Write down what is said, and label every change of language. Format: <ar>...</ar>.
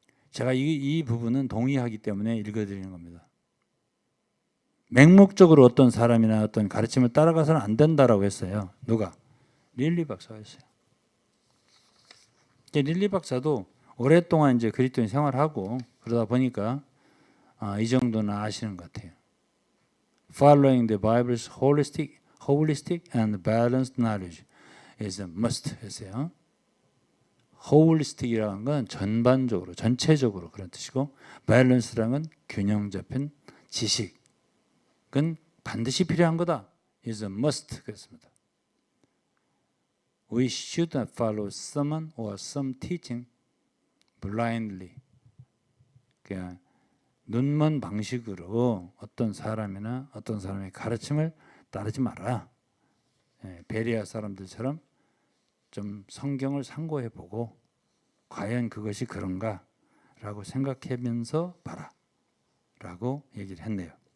<ko>제가 이 부분은 동의하기 때문에 읽어드리는 겁니다. 맹목적으로 어떤 사람이나 어떤 가르침을 따라가서는 안 된다라고 했어요. 누가? 릴리 박사가 했어요. 릴리 박사도 오랫동안 이제 그리스도인 생활하고 그러다 보니까 이 정도는 아시는 것 같아요.</ko> <en>Following the Bible's holistic and balanced knowledge is a must</en> <ko>했어요. holistic이라는 건 전반적으로, 전체적으로 그런 뜻이고 balance라는 건 균형 잡힌 지식은 반드시 필요한 거다.</ko> <en>is a must</en> <ko>그랬습니다.</ko> <en>We should not follow someone or some teaching blindly.</en> <ko>그냥 눈먼 방식으로 어떤 사람이나 어떤 사람의 가르침을 따르지 마라. 베레아 사람들처럼 좀 성경을 상고해보고 과연 그것이 그런가라고 생각하면서 봐라라고 얘기를 했네요.</ko>